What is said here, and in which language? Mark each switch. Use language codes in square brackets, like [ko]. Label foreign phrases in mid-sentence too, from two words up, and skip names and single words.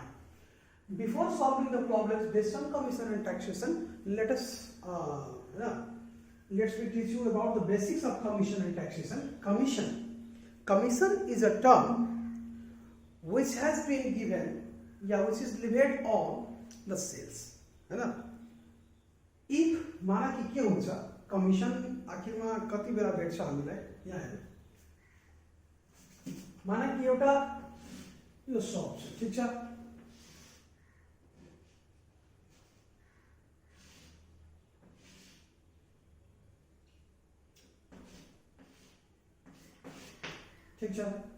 [en] Before solving the problems based on commission and taxation, let's me teach you about the basics of commission and taxation. Commission is a term which has been given, which is levied on the sales, [hi] है ना. [ne] इफ [hi] माना कि [ne] के हुन्छ कमिशन आखिरमा कति बेला भेट्छ हामीलाई यहाँ हेर्नु. [hi] माना कि [ne] एउटा यो शप छ, ठीक छ. ठीक छ.